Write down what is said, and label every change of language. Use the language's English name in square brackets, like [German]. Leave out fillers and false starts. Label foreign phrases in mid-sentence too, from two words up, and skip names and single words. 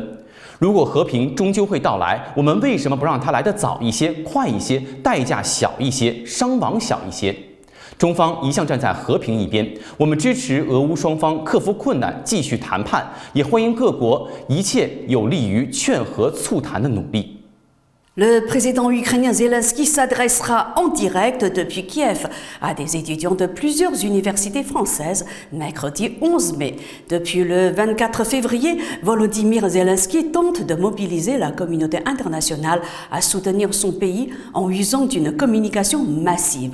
[Chinese] 如果和平终究会到来，我们为什么不让它来得早一些、快一些、代价小一些、伤亡小一些？中方一向站在和平一边，我们支持俄乌双方克服困难，继续谈判，也欢迎各国一切有利于劝和促谈的努力。 [French] Le président ukrainien Zelensky s'adressera en direct depuis Kiev à des étudiants de plusieurs universités françaises mercredi 11 mai. Depuis le 24 février, Volodymyr Zelensky tente de mobiliser la communauté internationale à soutenir son pays en usant d'une communication massive.